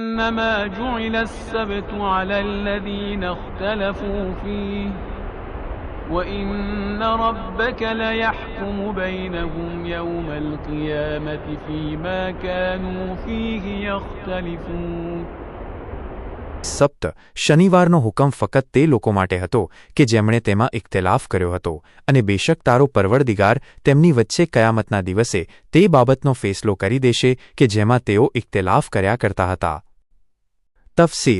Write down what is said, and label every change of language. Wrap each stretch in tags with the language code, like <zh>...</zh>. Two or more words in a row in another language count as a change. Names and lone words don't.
<ar>إنما جعل السبت على الذين اختلفوا فيه وإن ربك ليحكم بينهم يوم القيامة فيما كانوا فيه يختلفون.</ar> <gu>સપ્ત શનિવારનો હુકમ ફક્ત તે લોકો માટે હતો કે જેમણે તેમાં ઇખ્તિલાફ કર્યો હતો, અને બેશક તારો પરવરદિગાર તેમની વચ્ચે કયામતના દિવસે તે બાબતનો ફેસલો કરી દેશે કે જેમાં તેઓ ઇખ્તિલાફ કર્યા કરતા હતા. તફસીર.</gu>